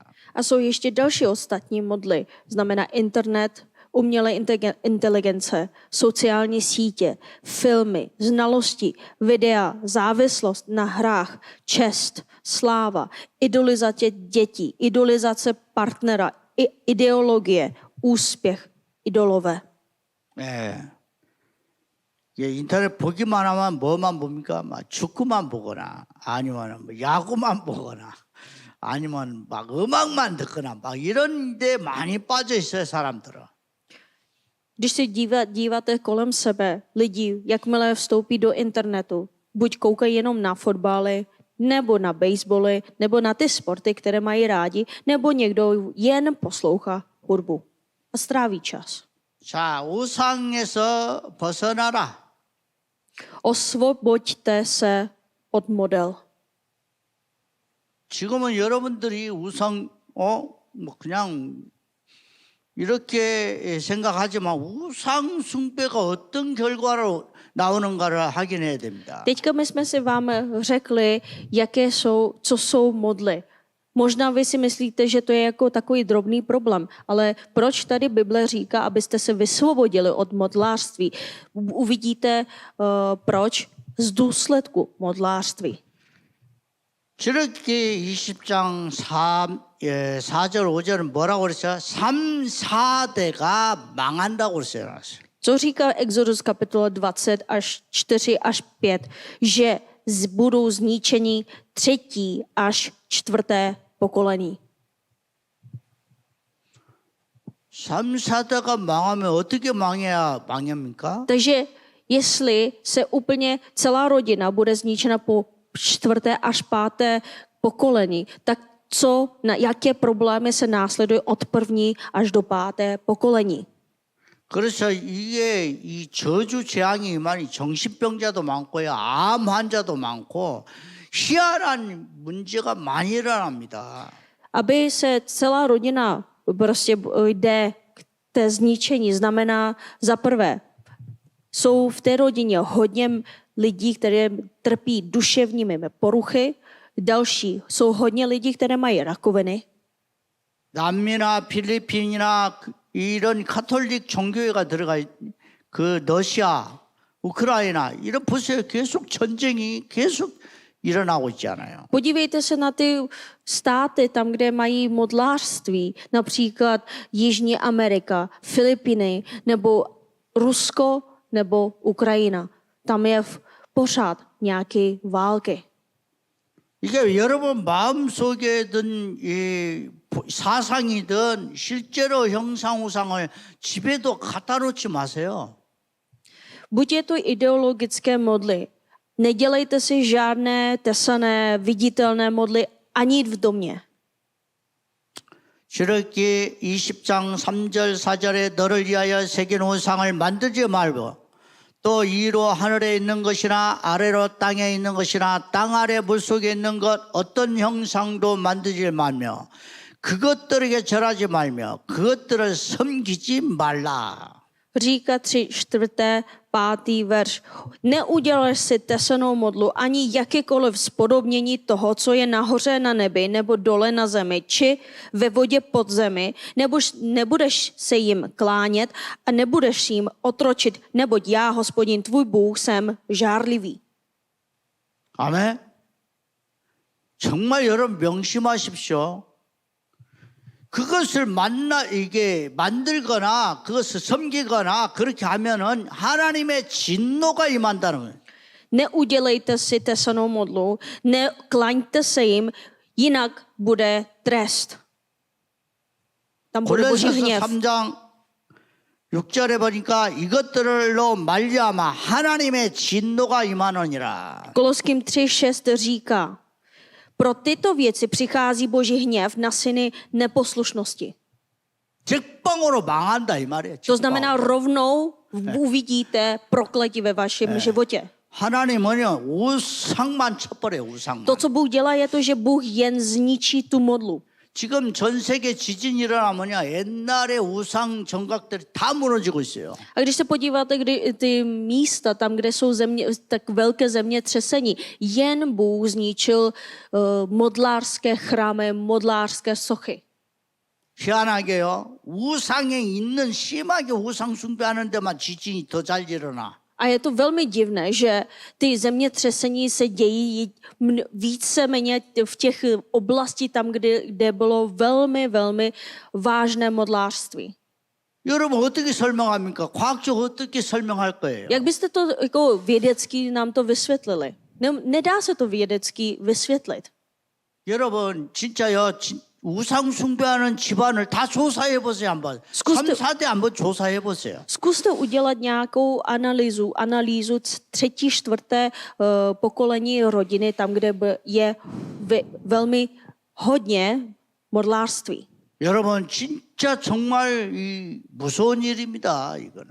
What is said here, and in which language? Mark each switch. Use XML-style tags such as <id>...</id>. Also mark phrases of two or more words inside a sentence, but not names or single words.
<cs>A jsou ještě další ostatní modly, znamená internet, umělé inteligence, sociální sítě, filmy, znalosti, videa, závislost na hrách, čest, sláva, idolizace dětí, idolizace partnera, ideologie, úspěch, idolové.</cs> <ko>네. 인터넷 보기만 하면 뭐만 봅니까? 막 축구만 보거나 아니면 뭐 야구만 보거나 아니면 막 음악만 듣거나 막 이런 데 많이 빠져 있어요, 사람들은.</ko> <cs>Když se díváte kolem sebe, lidi, jakmile vstoupí do internetu, buď koukají jenom na fotbaly, nebo na basebaly, nebo na ty sporty, které mají rádi, nebo někdo jen poslouchá hudbu a stráví čas.</cs> <ko>자, 우상에서 벗어나라.</ko> <cs>Osvoboďte se od model.</cs> <ko>지금은 여러분들이 우상, 뭐 그냥 이렇게 생각하지만 우상 숭배가 어떤 결과로 나오는가를 확인해야 됩니다.</ko> <cs>Teďka my jsme si vám řekli, co jsou modly. Možná vy si myslíte, že to je jako takový drobný problém, ale proč tady Bible říká, abyste se vysvobodili od modlářství? Uvidíte, proč z důsledku modlářství.</cs> <ko>출애굽기 20장 4절 5절은 뭐라고 그랬어요? 3, 4대가 망한다고 그랬어요.</ko> <cs>Co říká Exodus kapitola 20 až 4 až 5, že budou zničeni 3. až 4. pokolení.</cs> <ko>3, 4대가 망하면 어떻게 망해야 망합니까?</ko> <cs>Takže jestli se úplně celá rodina bude zničena po 4. až 5. pokolení, tak jaké problémy se následují od 1. až do 5. pokolení?</cs> <ko>그래서 이게 이 저주 재앙이 임하니 정신병자도 많고요, 암 환자도 많고 희한한 문제가 많이 일어납니다.</ko> <cs>Aby se celá rodina prostě jde k té zničení, znamená za prvé, jsou v té rodině hodně lidí, které trpí duševními poruchy, další jsou hodně lidí, které mají rakoviny.</cs> <ko>남미나 필리핀이나 이런 카톨릭 종교회가 그 러시아, 우크라이나 이런 보세요. 계속 전쟁이 계속 일어나고 있잖아요.</ko> <cs>Podívejte se na ty státy, tam, kde mají modlářství, například Jižní Amerika, Filipiny, nebo Rusko, nebo Ukrajina. Tam je pořád nějaké války.</cs> <ko>이게 여러분 마음속에든 이 사상이든 실제로 형상우상을 집에도 갖다 놓지 마세요.</ko> <cs>Buď je to ideologické modly, nedělejte si žádné tesané, viditelné modly ani v domě.</cs> <ko>출애굽기 20장 3절 4절에 너를 위하여 새긴 우상을 만들지 말고 또 위로 하늘에 있는 것이나 아래로 땅에 있는 것이나 땅 아래 물속에 있는 것 어떤 형상도 만들지 말며 그것들에게 절하지 말며 그것들을 섬기지 말라.</ko> <cs>Říká 3, 4, 5. verš. Neudělej si tesanou modlu ani jakékoliv spodobnění toho, co je nahoře na nebi nebo dole na zemi, či ve vodě pod zemi, nebo nebudeš se jim klánět a nebudeš jim otročit, neboť já, Hospodin tvůj Bůh, jsem žárlivý.</cs> <ko>아멘. 정말 여러분 명심하십시오. 그것을 만들거나 그것을 섬기거나 그렇게 하면은 하나님의 진노가 임한다는 거예요.</ko> <cs>Neudělejte si tesanou modlu, neklaňte se jim, jinak bude trest. Tam bude boží 골로새서 hněv.</cs> <ko>3장 6절에 보니까 이것들로 말미암아 하나님의 진노가 임하느니라.</ko> <cs>Koloským 3.6 říká, pro tyto věci přichází boží hněv na syny neposlušnosti.</cs> <ko>직방으로 망한다 이 말이에요.</ko> <cs>To znamená, rovnou uvidíte prokletí ve vašem životě.</cs> <ko>하나님은요 우상만 쳐버려요. 우상만.</ko> <cs>To, co Bůh dělá, je to, že Bůh jen zničí tu modlu.</cs> <ko>지금 전 세계 지진이 일어나면요 옛날에 우상 정각들이 다 무너지고 있어요.</ko> <cs>A když se podíváte, kdy ty místa, tam, kde jsou tak velké zemětřesení, jen Bůh zničil modlářské chrámy, modlářské sochy.</cs> <ko>희한하게요 우상에 있는 심하게 우상 숭배하는 데만 지진이 더 잘 일어나.</ko> <cs>A je to velmi divné, že ty zemětřesení se dějí víceméně v těch oblasti tam, kde bylo velmi, velmi vážné modlářství.</cs> <ko>여러분 어떻게 설명합니까? 과학적으로 어떻게 설명할 거예요?</ko> <cs>Jak byste to jako vědecky nám to vysvětlili? Nedá se to vědecky vysvětlit.</cs> <ko>여러분 진짜요 우상 숭배하는 집안을 다 조사해 보세요 한번. 3, 4대 한번 조사해 보세요.</ko> <cs>Zkuste udělat nějakou analýzu 3., 4. Pokolení rodiny, tam, kde je velmi hodně modlářství.</cs> <ko>여러분 진짜 정말 무서운 일입니다. 이거는.</ko>